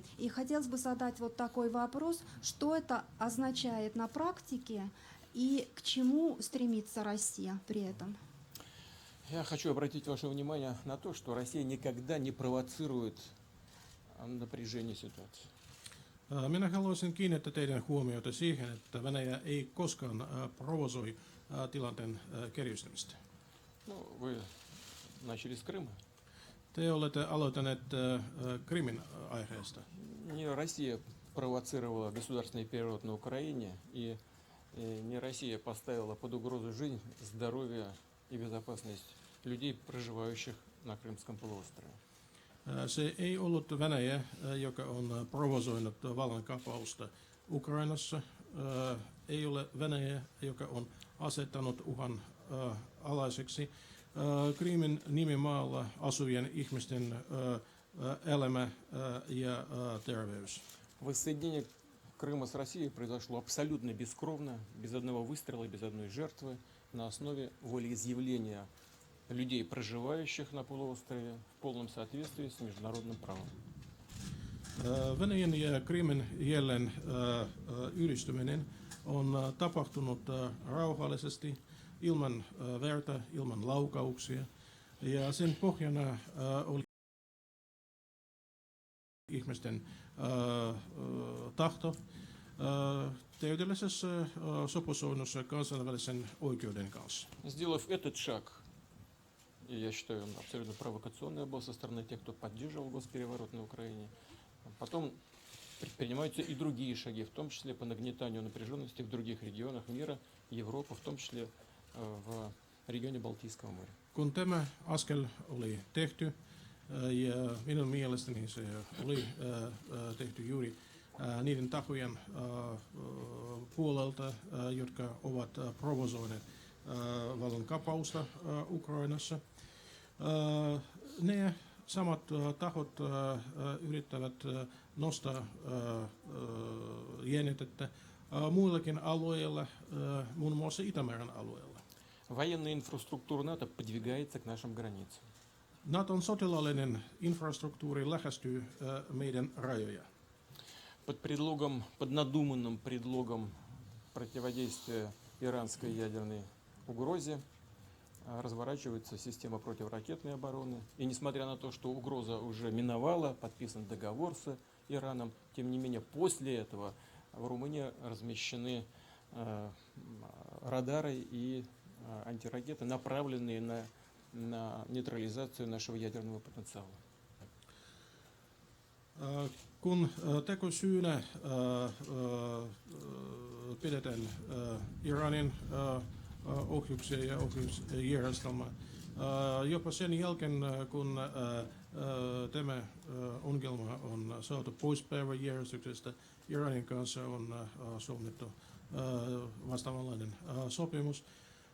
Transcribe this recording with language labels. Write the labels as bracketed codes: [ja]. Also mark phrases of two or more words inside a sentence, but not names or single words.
[ru] И хотелось бы задать вот такой вопрос, что это означает на практике и к чему стремится Россия при этом? Я хочу обратить ваше внимание на то, что Россия никогда не провоцирует напряжение ситуации. [fi] Minä haluaisin kiinnittää teidän huomiota siihen, että Venäjä ei koskaan provosoi tilanteen kärjistymistä. [ru] Ну, вы начали с Крыма. [fi] Te olette aloittaneet Krimin aiheesta. [ru] Не Россия провоцировала государственный переворот на Украине, и не Россия поставила под угрозу жизнь, здоровье и безопасность людей, проживающих на Крымском полуострове. [fi] Se ei ollut Venäjä, joka on provosoinut vallankaappausta Ukrainassa. Ei ole Venäjä, joka on asettanut uhan alaiseksi Krimin nimimaalla asuvien ihmisten elämä ja terveys. [ru] Воссоединение Крыма с Россией произошло абсолютно бескровно, без одного выстрела, без одной жертвы, на основе волеизъявления людей, проживающих на полуострове, в полном соответствии с международным правом. [fi] Venäjän ja Krimin jälleen yhdistyminen on tapahtunut rauhallisesti, ilman verta, ilman laukauksia, ja sen pohjana oli ihmisten tahto täydellisessä sopusoinnussa kansainvälisen oikeuden kanssa. [ru] Сделав этот шаг, и я считаю, он абсолютно провокационный был со стороны тех, кто поддерживал госпереворот на Украине, потом предпринимаются и другие шаги, в том числе по нагнетанию напряженности в других регионах мира, Европы, в том числе в регионе Балтийского моря. [fi] Kun tämä askel oli tehty, ja minun mielestäni se oli tehty juuri niiden tahojen puolelta, jotka ovat provosoineet vallankaappausta Ukrainassa. Ne samat tahot yrittävät nostaa jännitettä muillakin alueilla, muun muassa Itämeren alueella. [ru] Военная инфраструктура НАТО подвигается к нашим границам. [fi] Naton sotilaallinen infrastruktuuri lähestyy meidän rajoja. [ru] Под надуманным предлогом противодействия иранской ядерной угрозе разворачивается система противоракетной обороны. И несмотря на то, что угроза уже миновала, подписан договор с Ираном, тем не менее после этого в Румынии размещены радары и антиракеты, направленные на нейтрализацию нашего ядерного потенциала. [fi] Kun tekosyynä pidetään Iranin ohjuksia ja ohjusjärjestelmää, jopa sen jälkeen kun tämä ongelma on saatu pois päiväjärjestyksestä, Iranin kanssa on solmittu vastaavanlainen sopimus.